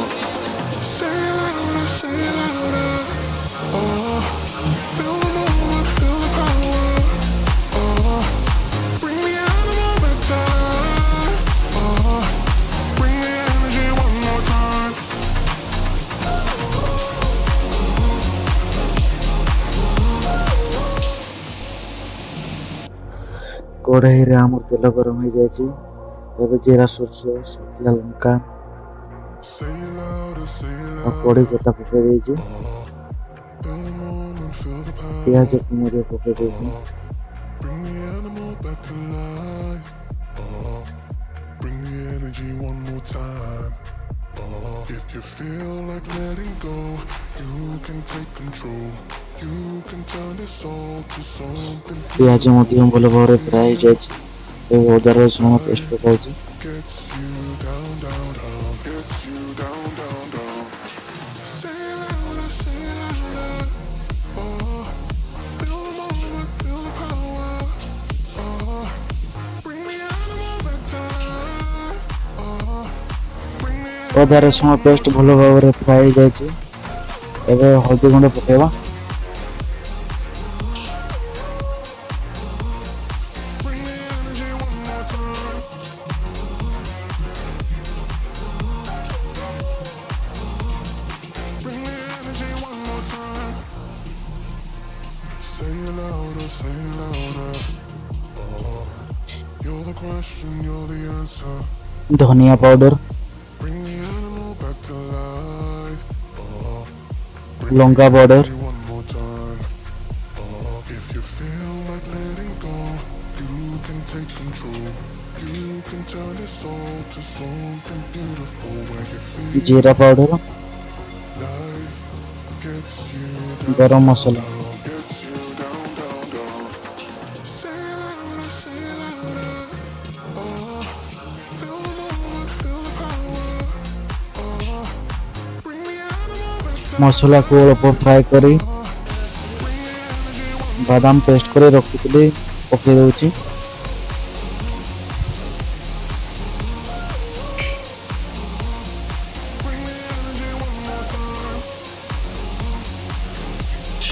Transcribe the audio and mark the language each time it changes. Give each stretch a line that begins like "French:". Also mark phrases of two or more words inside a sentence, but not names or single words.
English: Say it louder, say it louder. Oh, feel the moment, feel the power. Oh, bring the animal back to life. Oh, bring the energy one more time.
Odia: କଢ଼େଇରେ ଆମର ତେଲ ଗରମ ହେଇଯାଇଛି। ଏବେ ଜିରା, ସୋରିଷ, ଶୁଖିଲା ଲଙ୍କା
English: Say it louder, say it
Odia: ଆଉ କଢ଼ି
English: louder.
Odia: ପତ୍ତା ପକେଇ ଦେଇଛି।
English: Feel the moment, feel the
Odia: ପିଆଜ
English: power.
Odia: ମଧ୍ୟ ପକେଇ ଦେଇଛି।
English: Bring the animal back to life. Bring the energy one more time. If you feel like letting go, you can take control. You can turn this all to something
Odia: ପିଆଜ ମଧ୍ୟ
English: beautiful
Odia: ଭଲ
English: where you
Odia: ଭାବରେ ଫ୍ରାଏ
English: feel
Odia: ହେଇଯାଇଛି। ଏବେ ଅଦା ରସୁଣ ପେଷ୍ଟ
English: life
Odia: ପକାଉଛି।
English: gets you down, down, down, gets you down, down, down. Say it louder, say it louder. Oh, feel the moment, feel the power. Oh, bring the animal back to life. Oh, bring the
Odia: ଅଦା ରସୁଣ ପେଷ୍ଟ ଭଲ ଭାବରେ ଫ୍ରାଏ ହେଇଯାଇଛି। ଏବେ ହଳଦୀ ଗୁଣ୍ଡ ପକାଇବା।
English: bring the energy one more time. Bring the energy one more time. Say it louder, say it louder. You're the question, you're the answer.
Odia: ଧନିଆ ପାଉଡର,
English: Bring the animal back to life. Bring the
Odia: ଲଙ୍କା ପାଉଡର,
English: energy one more time. If you feel like letting go, you can take control. You can turn this all to something beautiful where you feel
Odia: ଜିରା ପାଉଡର,
English: life gets you down,
Odia: ଗରମ
English: down,
Odia: ମସଲା।
English: down, gets you down, down, down. Say it louder, say it louder. Oh, feel the moment, feel the power. Oh, bring the animal back to
Odia: ମସଲାକୁ
English: life.
Odia: ଅଳ୍ପ ଫ୍ରାଏ କରି
English: Bring the energy one more
Odia: ବାଦାମ ପେଷ୍ଟ
English: time.
Odia: କରି ରଖିଥିଲି ପକେଇ ଦେଉଛି।
English: Bring the energy one more time.